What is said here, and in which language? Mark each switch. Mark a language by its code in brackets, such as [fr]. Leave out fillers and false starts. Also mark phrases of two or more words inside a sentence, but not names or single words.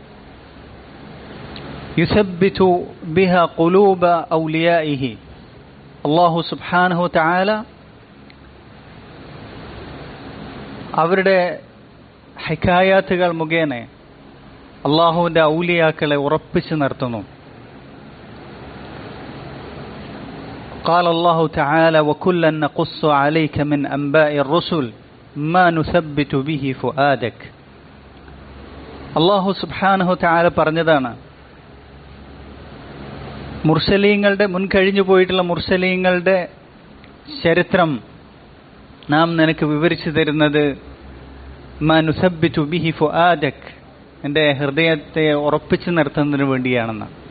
[ar] يثبت بها قلوب أوليائه. الله سبحانه وتعالى [ml] അവരുടെ ഹികായാത്തുകൾ മുഖേന അള്ളാഹുവിൻ്റെ ഔലിയാക്കളെ ഉറപ്പിച്ചു നിർത്തുന്നു. [ar] قال الله تعالى وكلا نقص عليك من أنباء الرسل ما نثبت به فؤادك. الله سبحانه وتعالى [ml] പറഞ്ഞതാണ്, മുർസലീങ്ങളുടെ മുൻകഴിഞ്ഞു പോയിട്ടുള്ള മുർസലീങ്ങളുടെ ചരിത്രം നാം നിനക്ക് വിവരിച്ചു തരുന്നത് [ar] ما نثبت به فؤادك, [ml] എൻ്റെ ഹൃദയത്തെ ഉറപ്പിച്ചു നിർത്തുന്നതിന് വേണ്ടിയാണെന്ന്.